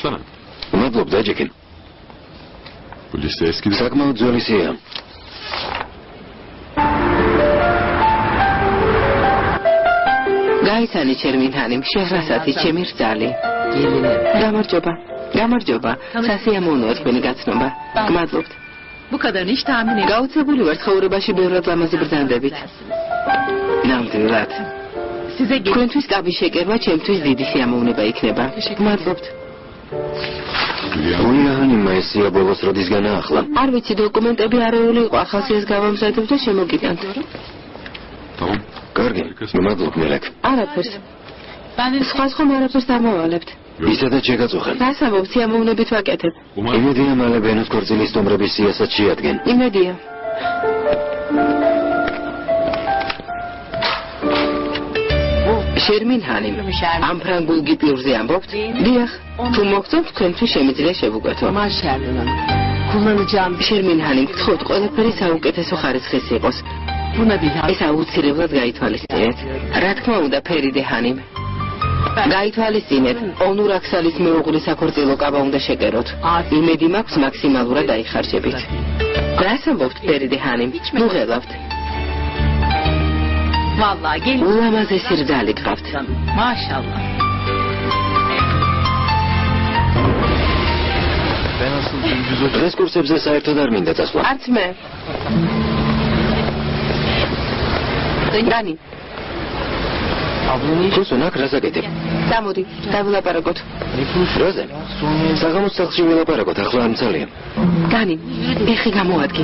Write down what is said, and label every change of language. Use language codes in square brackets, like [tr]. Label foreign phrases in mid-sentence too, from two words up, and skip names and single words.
[ka] მადლობ, დაჯექი. საკმაოდ ძველი სია. გაიცანი ჩერმინჰანიმ, შეღრასათი ჩემი რძალი. გამარჯობა. გამარჯობა. სასიამოვნოა თქვენი გაცნობა. გმადლობთ. [tr] Bu kadarını hiç tahmin etmedim. [ka] გაოცებული ვარ ცხოვრებაში ბევრად ლამაზი ბრძანდებით. ნამდვილად. [tr] Size [ka] თქვენთვის კაბის შეკერვა ჩემთვის დიდი სიამოვნება იქნება. გმადლობთ. უიაჰანიმმა ეს სია ბოლოს როდის განაახლა? არ ვიცი, დოკუმენტები არეული იყო, ახალსიას გავამზადებ და შემოგიტანთ. კარგი, მადლობ მელეკ. არაფერს. [tr] ben de [ka] სხვა არაფერს დამოვალებთ. ისედაც შეგაწუხე. რას ამბობ, სიამოვნებით ვაკეთებ. იმედია მალე ბენოს ქორწილის სტუმრების სიასაც შეადგენ. იმედია. შერმინჰანიმ, ამ ფრანგულ გიპიურზე ამბობთ? დიახ. თუ მოგწონთ, თქვენთვის შემიძლია შევუკვეთო. [tr] Maşallah. Kullanacağım [ka] შერმინჰანიმ, გთხოვთ, ყველაფერი საუკეთესო ხარისხის იყოს. [tr] buna bir [ka] ეს აუცილებლად გაითვალისწინეთ. რა თქმა უნდა, ფერიდე ჰანიმ. გაითვალისწინეთ, ონურ აქსალის მეუღლის საქორწილო კაბა უნდა შეკეროთ. იმედი მაქვს მაქსიმალურად დაიხარჯებით. რას ამბობთ, ფერიდე ჰანიმ? ნუ ღელავთ. [tr] vallahi gelin. [ka] ულამაზესი რძალი გყავთ. [tr] Maşallah. Ben asıl [ka] დღეს კურსებზე საერთოდ არ მინდა წასვლა. არც მე. დანი. კურსონ აქ რას აკეთებ? დამოდი, დავილაპარაკოთ. რაზე? საღამოს სახლში ვილაპარაკოთ, ახლა არ მცალია. დანი, ეხი გამოადგე.